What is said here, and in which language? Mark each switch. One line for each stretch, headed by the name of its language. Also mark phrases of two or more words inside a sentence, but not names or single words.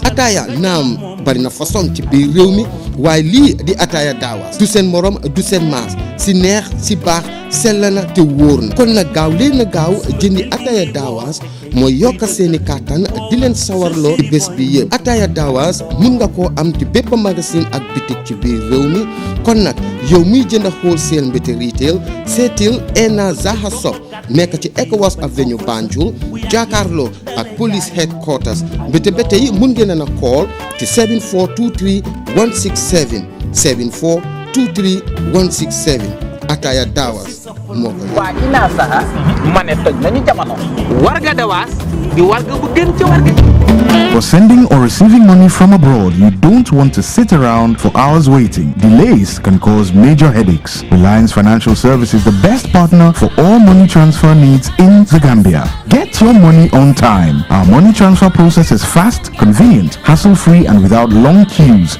Wolof: Ataya naam bari na façon ci biir réew mi waaye lii di Ataya Dawas du seen morom du seen maas si neex si baax sell na te wóor na kon nag gaaw leen na gaaw jëndi Ataya Dawas mooy yokk seeni kàttan di leen sawarloo ci bés bi yëpp. Ataya Dawas mun nga koo am ci bépp magasin ak bitik ci biir réew mi kon nag yow muy jënd wholesale mbete retail seetil Ena Zaha Shop nekk ci ECOWAS Avenue Banjul jàkkaarloo ak
English: police headquarters
Wolof: mbete ba tey mun ngeen a call ci 7423 167 7423 167 Ataya Dawas moo ko waa ina saha ma ne toj nañu jamono warga dawaas di warga bu gën ci warga.
English: For sending or receiving money from abroad, you don't want to sit around for hours waiting. Delays can cause major headaches. Reliance Financial Service is the best partner for all money transfer needs in the Gambia. Get your money on time. Our money transfer process is fast, convenient, hassle-free, and without long queues.